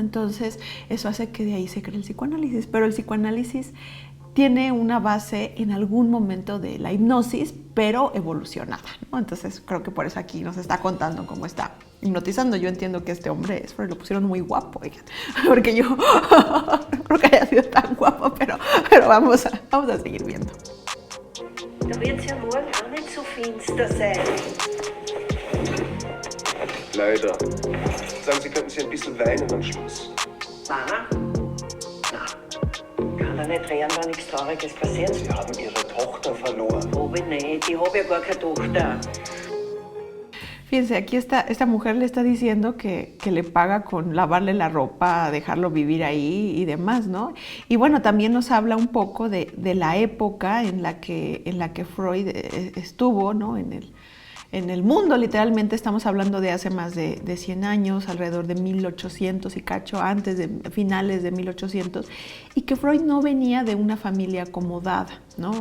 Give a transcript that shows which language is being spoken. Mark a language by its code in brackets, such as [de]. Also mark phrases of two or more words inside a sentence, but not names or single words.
[es] Entonces, eso hace que de ahí se cree el psicoanálisis, pero el psicoanálisis tiene una base en algún momento de la hipnosis, pero evolucionada, ¿no? Entonces, creo que por eso aquí nos está contando cómo está hipnotizando. Yo entiendo que este hombre es, porque lo pusieron muy guapo, oigan, porque yo no creo que haya sido tan guapo, pero vamos a seguir viendo. [de] Da wird es ja morgen auch nicht so finster sein. Leider. Sagen Sie, könnten Sie ein bisschen weinen am Schluss? Nein. Kann doch nicht rennen, wenn nichts Trauriges passiert. Sie haben Ihre Tochter verloren. Hab ich nicht, ich hab ja gar keine Tochter. [es] Fíjense, aquí esta mujer le está diciendo que le paga con lavarle la ropa, dejarlo vivir ahí y demás, ¿no? Y bueno, también nos habla un poco de la época en la que Freud estuvo, ¿no? En el mundo, literalmente estamos hablando de hace más de 100 años, alrededor de 1800 y cacho, antes de finales de 1800, y que Freud no venía de una familia acomodada, ¿no?